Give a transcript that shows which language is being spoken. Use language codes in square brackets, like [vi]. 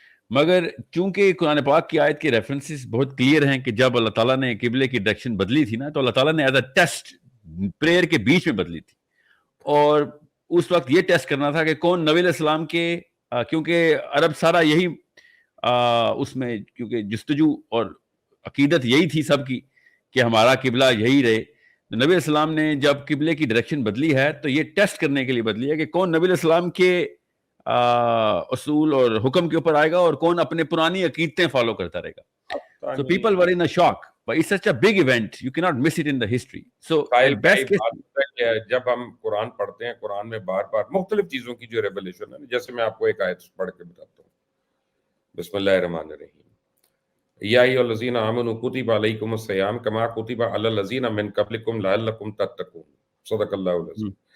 [ur] مگر چونکہ قرآن پاک کی آیت کے ریفرنسز بہت کلیئر ہیں کہ جب اللہ تعالیٰ نے قبلے کی ڈائریکشن بدلی تھی نا, تو اللہ تعالیٰ نے ایز اے ٹیسٹ پریئر کے بیچ میں بدلی تھی, اور اس وقت یہ ٹیسٹ کرنا تھا کہ کون نبی علیہ السلام کے, کیونکہ عرب سارا یہی اس میں کیونکہ جستجو اور عقیدت یہی تھی سب کی کہ ہمارا قبلہ یہی رہے. نبی علیہ السلام نے جب قبلے کی ڈائریکشن بدلی ہے تو یہ ٹیسٹ کرنے کے لیے بدلی ہے کہ کون نبی علیہ السلام کے اصول اور حکم کے اوپر آئے گا اور کون اپنے پرانی عقیدتیں فالو کرتا رہے گا. [en] So people were in a shock, but it's such a big event, you cannot miss it in the history. So best case, [ur] جب ہم قرآن پڑھتے ہیں, قرآن میں بار بار مختلف چیزوں کی جو ریولیشن ہے, جیسے میں آپ کو ایک آیت پڑھ کے بتاتا ہوں, [ar] بسم اللہ الرحمن الرحیم, یا ایھا الذین آمنوا کتب علیکم الصیام کما کتب علی الذین من قبلکم لعلکم تتقون. صدق اللہ العظیم.